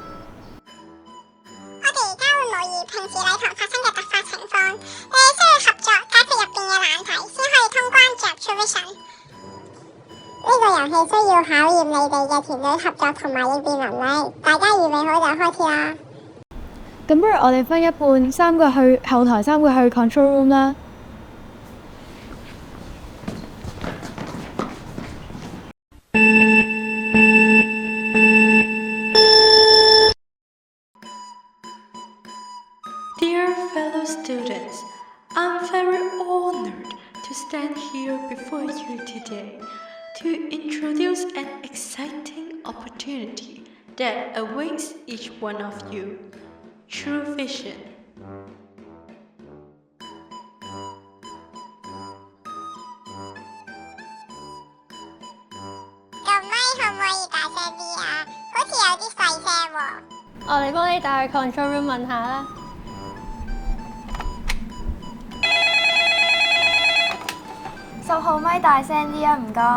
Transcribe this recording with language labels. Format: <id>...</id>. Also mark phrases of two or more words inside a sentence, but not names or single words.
<yue>我哋而家會模擬平時禮堂發生嘅突發情況，你哋需要合作解決入邊嘅難題，先可以通關進入 True Vision。呢個遊戲需要考驗你哋嘅團隊合作同埋應變能力，大家預備好就開始啦。咁不如我哋分一半，三個去後台，三個去</yue> <en>control room</en> <yue>啦。</yue> <en>Dear fellow students, I'm very honored to stand here before you today to introduce an exciting opportunity that awaits each one of you. True Vision.</en> <yue>個咪可唔可以大聲啲啊？好似有啲細聲喎。我哋幫你帶去</yue> <en>control room</en> <yue>問下啦。 10號咪大聲啲啊，唔該。</yue>